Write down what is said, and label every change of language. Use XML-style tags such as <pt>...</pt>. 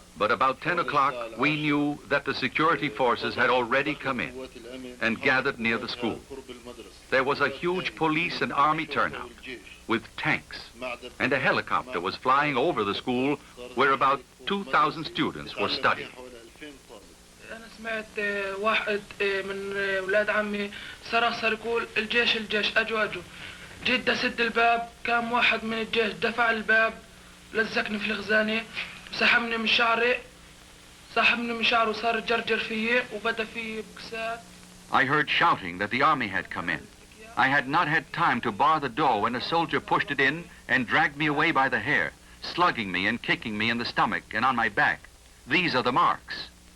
<en>But about 10 o'clock, we knew that the security forces had already come in and gathered near the school. There was a huge police and army turnout with tanks, and a helicopter was flying over the school where about 2,000 students were studying.</en> <ar>أنا سمعت واحد من أولاد عمي صرخ يقول الجيش الجيش أجوا جيت أسد الباب كان واحد من الجيش دفع الباب لزقني في الخزانة سحبني من شعري وصار جرجر فيي وبدا فيي بكسات.</ar> <en>I heard shouting that the army had come in. I had not had time to bar the door when a soldier pushed it in and dragged me away by the hair, slugging me and kicking me in the stomach and on my back. These are the marks.</en>